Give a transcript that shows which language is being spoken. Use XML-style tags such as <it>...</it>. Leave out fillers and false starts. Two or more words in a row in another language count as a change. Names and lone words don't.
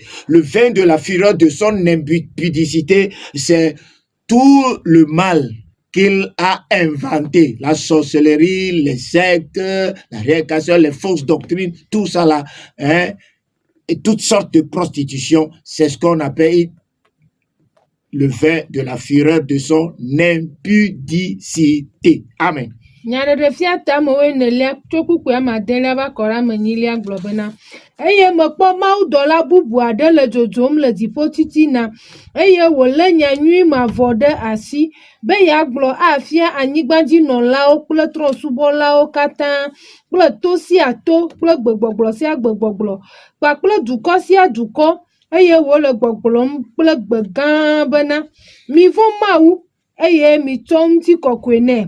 <fr>Le vin de la fureur de son impudicité, c'est tout le mal qu'il a inventé, la sorcellerie, les sectes, la réincarnation, les fausses doctrines, tout ça là, hein, et toutes sortes de prostitution, c'est ce qu'on appelle le vin de la fureur de son impudicité. Amen.</fr> <ee>Nyaɖeɖefia tame wo nelia tso kpukpua madelia va kɔ ɖe ame nyilia gblɔ bena eye mekpɔ mawudɔla bubu aɖe le dzodzom le dziƒo titina eye wòlé nyanyui mavɔ ɖe asi be yeagblɔ afia anyigbadzinɔlawo kple trɔ̃subɔlawo katã kple to sia to kple gbegbɔgblɔ sia gbegbɔgblɔ kpakple dukɔ sia dukɔ eye wòle gbɔgblɔm kple gbe gã bena mivɔ̃ Mawu eye mitsɔ ŋutikɔkɔe nɛ.</ee>